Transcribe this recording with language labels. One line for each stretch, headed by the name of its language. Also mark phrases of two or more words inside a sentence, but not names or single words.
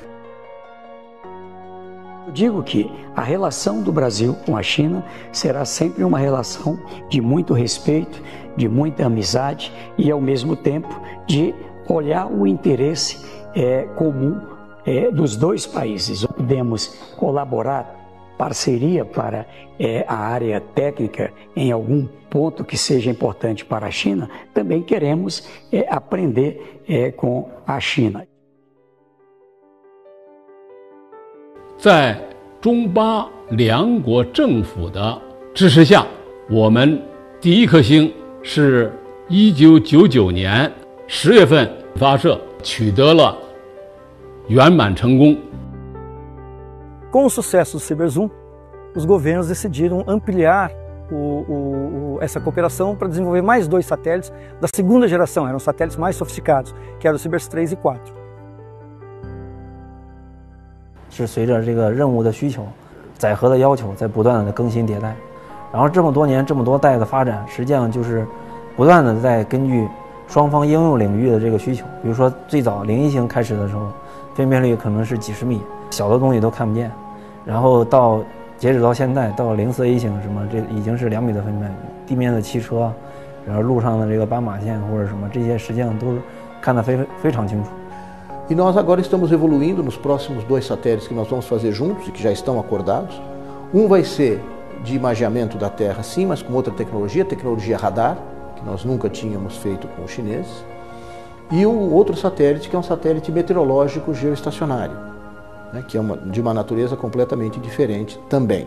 Portuguese: Eu digo que a relação do Brasil com a China será sempre uma relação de muito respeito, de muita amizade e, ao mesmo tempo, de olhar o interesse comum dos dois países. Podemos colaborar, parceria para a área técnica em algum ponto que seja importante para a China, também queremos aprender com a China.
Chinese: 在中巴两国政府的支持下，我们第一颗星是1999年10月份发射，取得了圆满成功。
Portuguese: Com o sucesso do CiberZoom, os governos decidiram ampliar essa cooperação para desenvolver mais 2 satélites da segunda geração, eram satélites mais sofisticados, que eram o CIBERS 3 e 4.
Chinese: 是随着这个任务的需求，载荷的要求在不断的更新迭代，然后这么多年这么多代的发展，实际上就是不断的在根据双方应用领域的这个需求，比如说最早0.1型开始的时候，分辨率可能是几十米，小的东西都看不见，然后截止到现在到04A型什么，这已经是2米的分辨率，地面的汽车，然后路上的这个斑马线或者什么，这些实际上都是看得非常清楚。
Portuguese: E nós agora estamos evoluindo nos próximos 2 satélites que nós vamos fazer juntos e que já estão acordados. Um vai ser de imageamento da Terra, sim, mas com outra tecnologia radar, que nós nunca tínhamos feito com os chineses. E o outro satélite, que é um satélite meteorológico geoestacionário, né, que é de uma natureza completamente diferente também.